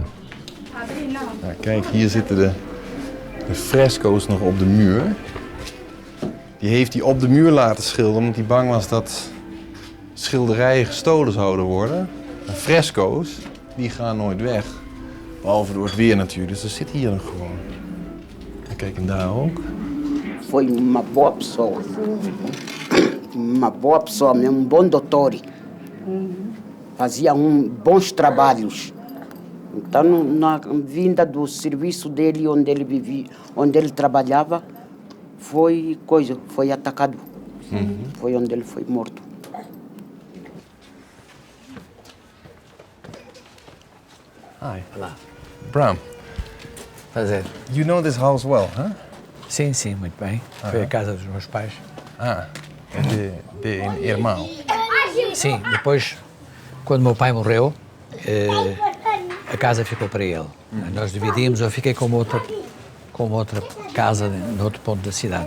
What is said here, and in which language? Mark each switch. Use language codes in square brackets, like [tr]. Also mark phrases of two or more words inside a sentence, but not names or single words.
[nl] Nou, kijk, hier zitten de fresco's nog op de muur. Die heeft hij op de muur laten schilderen omdat hij bang was dat schilderijen gestolen zouden worden. De fresco's, die gaan nooit weg. Behalve door het weer natuurlijk, dus ze zitten hier nog gewoon. En kijk, en daar ook. [pt] Foi uma boa pessoa. Uma boa pessoa, um bom doutor. Fazia bons trabalhos. Então, na vinda do serviço dele, onde ele vivia, onde ele trabalhava, foi atacado. Foi onde ele foi morto. [en] Hi. [pt] Olá. Bram. Prazer. [en] You know this house well, huh? [pt] Sim, muito bem. Foi a casa dos meus pais. De irmão. Sim, depois, quando meu pai morreu, a casa ficou para ele. Nós dividimos, eu fiquei com outra casa no outro ponto da cidade.